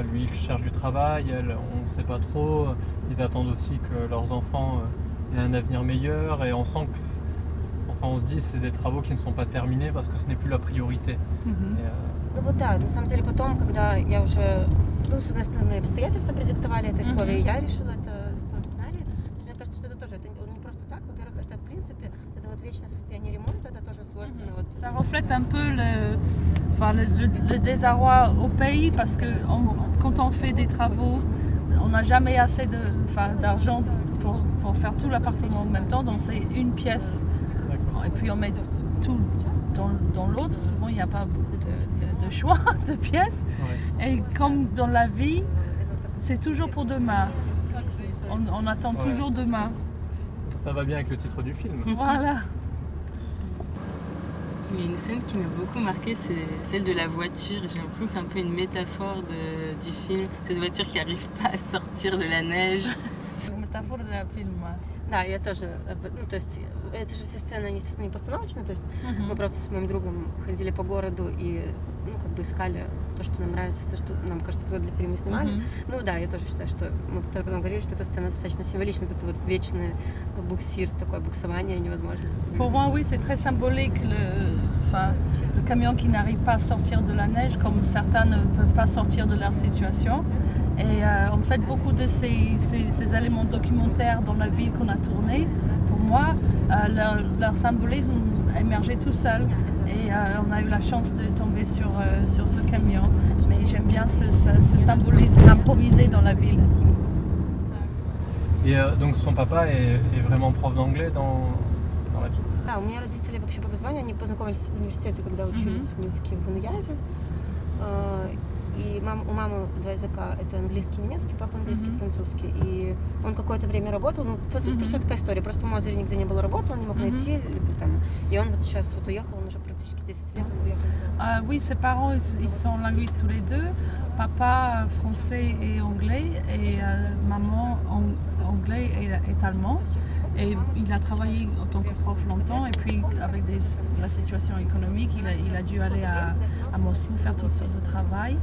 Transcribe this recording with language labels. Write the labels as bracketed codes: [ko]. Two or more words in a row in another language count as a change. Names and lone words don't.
[fr] Lui, il cherche du travail, elle, on ne sait pas trop. Ils attendent aussi que leurs enfants aient un avenir meilleur et on sent que, on se dit, c'est des travaux qui ne sont pas terminés parce que ce n'est plus la priorité. [ru] Ну вот да, на самом деле потом, когда я уже, ну, с одной стороны, обстоятельства продиктовали это условие, и я решила это сценарий. Мне кажется, что это тоже, это не просто так. Во-первых, это в принципе, это вот вечное состояние ремонта, это тоже свойственно. Вот. [fr] Ça reflète un peu le désarroi au pays parce que quand on fait des travaux, on n'a jamais assez d'argent pour faire tout l'appartement en même temps, donc c'est une pièce et puis on met tout dans l'autre. Souvent il n'y a pas beaucoup de choix de pièces. Ouais. Et comme dans la vie, c'est toujours pour demain. On attend toujours demain. Ça va bien avec le titre du film. Voilà. Il y a une scène qui m'a beaucoup marquée, c'est celle de la voiture. J'ai l'impression que c'est un peu une métaphore du film. Cette voiture qui n'arrive pas à sortir de la neige. C'est une métaphore de la film. [ru] Да, я тоже, ну, то есть, это же все сцены, они, естественно, не постановочные, то есть мы просто с моим другом ходили по городу и, ну, как бы искали то, что нам нравится, то, что нам кажется, кто для фильма снимали. Ну да, я тоже считаю, что мы потом говорили, что эта сцена достаточно символична, это вот вечный буксир, такое буксование, невозможность. [fr] Pour moi, oui, c'est très symbolique le camion qui n'arrive pas à sortir de la neige, comme certains ne peuvent pas sortir de leur situation. Et en fait, beaucoup de ces éléments documentaires dans la ville qu'on a tourné, pour moi, leur symbolisme émergeait tout seul. Et on a eu la chance de tomber sur ce camion. Mais j'aime bien ce symbolisme improvisé dans la ville. Et donc son papa est vraiment prof d'anglais dans la vie. [ru] Да, у меня родители вообще по образованию, они познакомились в университете, когда учились в Минске, в Инуязе. И у мамы два языка, это английский и немецкий, папа английский и французский. И он какое-то время работал, ну, по сути, просто такая история, просто в Мозере нигде не было работы, он не мог найти, там, и он вот сейчас вот уехал, он уже практически 10 лет, он уехал. [fr] Oui, ses parents, ils sont linguistes tous les deux. Papa français et anglais, et maman anglais et allemand. Et il a travaillé en tant que prof longtemps, et puis avec la situation économique, il a dû aller à Moscou faire toutes sortes de travail.